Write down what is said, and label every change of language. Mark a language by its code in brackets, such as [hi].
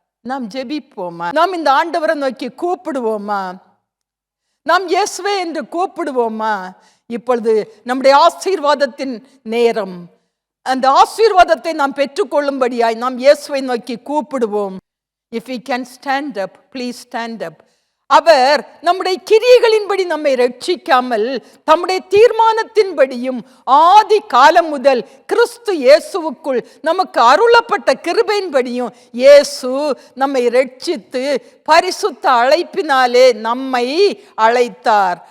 [ta] நாம் ஜெபிப்போமா? நாம் இந்த ஆண்டவரை நோக்கி கூப்பிடுவோமா? நாம் இயேசுவே என்று கூப்பிடுவோமா? இப்பொழுது நம்முடைய ஆசீர்வாதத்தின் நேரம். அந்த ஆசீர்வாதத்தை நாம் பெற்றுக்கொள்ளும்படியாய் நாம் இயேசுவை நோக்கி கூப்பிடுவோம். [en] If we can stand up, please stand up. [ta] அவர் நம்முடைய கிரியைகளின்படி நம்மை ரட்சிக்காமல் தம்முடைய தீர்மானத்தின்படியும் ஆதி காலம் முதல் கிறிஸ்து இயேசுவுக்குள் நமக்கு அருளப்பட்ட கிருபையின்படியும் இயேசு நம்மை ரட்சித்து பரிசுத்த அழைப்பினாலே நம்மை அழைத்தார்.